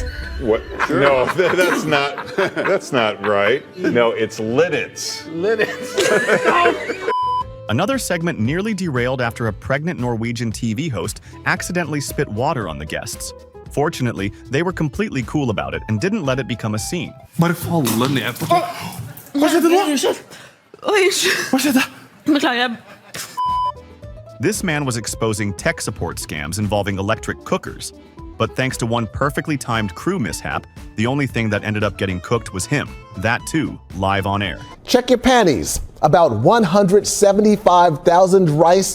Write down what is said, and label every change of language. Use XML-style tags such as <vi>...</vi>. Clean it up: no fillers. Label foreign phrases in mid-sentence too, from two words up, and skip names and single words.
<en>What? Sure. No, that's not right. No, it's Lidditz. Another segment nearly derailed after a pregnant Norwegian TV host accidentally spit water on the guests. Fortunately, they were completely cool about it and didn't let it become a scene.</en> <no>Bare falle ned på det. Hva skjedde nå? Hva skjedde? Beklager.</no> <en>This man was exposing tech support scams involving electric cookers. But thanks to one perfectly timed crew mishap, the only thing that ended up getting cooked was him. That too, live on air. Check your panties. About 175,000 rice.</en>